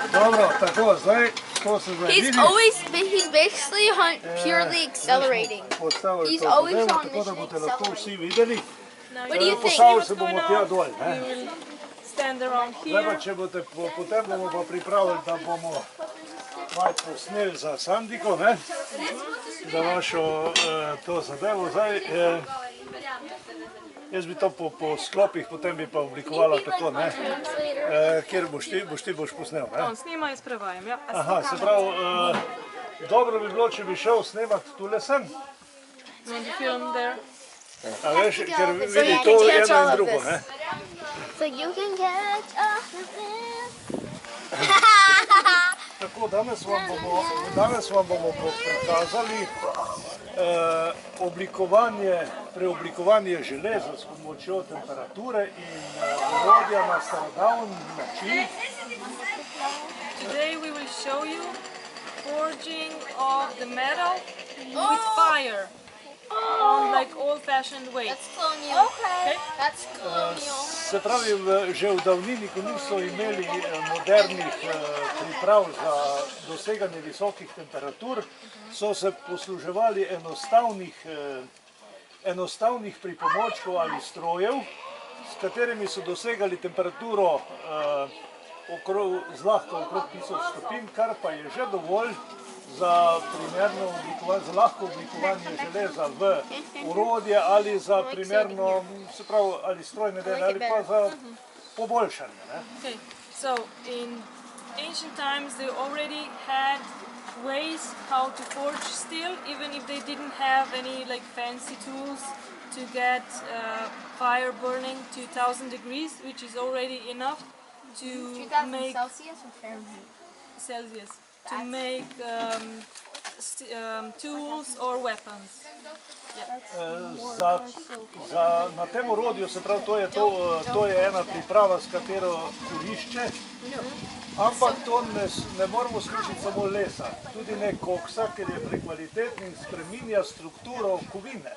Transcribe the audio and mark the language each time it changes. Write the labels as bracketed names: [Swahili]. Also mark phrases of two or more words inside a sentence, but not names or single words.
[Slovenian] Dobro, tako, zdaj, to se zdaj vidi. [English] He's basically purely accelerating. He's always on [Slovenian] tako da boste lahko vsi videli. [English] What do you think? [Slovenian] Postavili se bomo tja dol. Zdaj pa, če boste, potem bomo pa pripravili, da bomo malo posneli za Sandiko, ne? Za vašo to zadevo. Zdaj, jaz bi to po sklopih, potem bi pa oblikovala tako, ne? Kjer boš ti posnel, ne? On snima, jaz prevajam, ja. Aha, se pravi, dobro bi bilo, če bi šel snemat tule sem. [English] You want to film there? [Slovenian] A veš, ker vidi to eno in drugo, ne? [English] So you can catch all of this. [Slovenian] Tako, danes vam bomo prikazali preoblikovanje železa s pomočjo temperature in orodja na starodavni način. [English] Today we will show you forging of the metal with fire on like old-fashioned way. That's colonial. Okay. That's colonial. [Slovenian] Se pravi, že v davnini, ko niso imeli modernih priprav za doseganje visokih temperatur, so se posluževali enostavnih pripomočkov ali strojev, s katerimi so dosegali temperaturo zlahka okrog 1000 stopinj, kar pa je že dovolj za lahko oblikovanje železa v orodje ali za primerno, se pravi, ali strojne dele ali pa za poboljšanje. [English] Okay, so in ancient times they already had ways how to forge steel, even if they didn't have any like fancy tools to get fire burning to 1000 degrees, which is already enough to make Celsius or Fahrenheit? Celsius. To make tools or weapons. [Slovenian] Na tem orodju, se pravi, to je ena priprava, s katero kurišče, ampak to ne moramo služiti samo lesa, tudi ne koksa, ker je prekvaliteten in spreminja strukturo kovine.